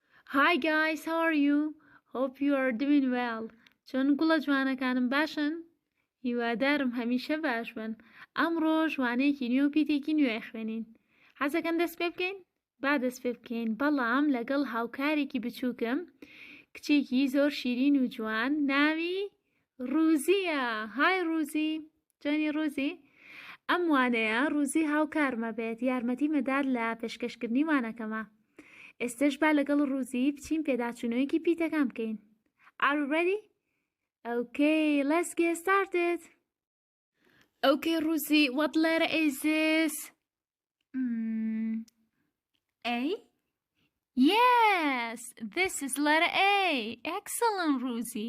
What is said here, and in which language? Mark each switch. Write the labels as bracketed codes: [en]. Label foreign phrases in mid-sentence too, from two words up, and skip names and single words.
[en] Hi guys, how are you? Hope you are doing well. [ckb] چۆن گوڵە جوانەکانم باشن؟ هیوادارم هەمیشە باش بن. ئەمڕۆ جوانەیەکی نوێ و پیتێکی نوێ خوێنین. حەزەکەن دەست پێ بکەین؟ با دەست پێ بکەین. بەڵام لەگەڵ هاوکارێکی بچووکم کچێکی زۆر شیرین و جوان ناوی ڕوزیە. های ڕوزی، جوانی ڕوزی؟ ئەم وانەیە ڕوزی هاوکارمە بێت، یارمەتی مەدات لە پێشکەشکردنی وانەکەمە. ئێستش با لەگەڵ ڕوزی بچین پێداچوونەوەیەکی پیتەکان بکەین. [en] Are you ready? Okay, let's get started. Okay, Rosie, what letter is this? A? Yes, this is letter A. Excellent, Rosie.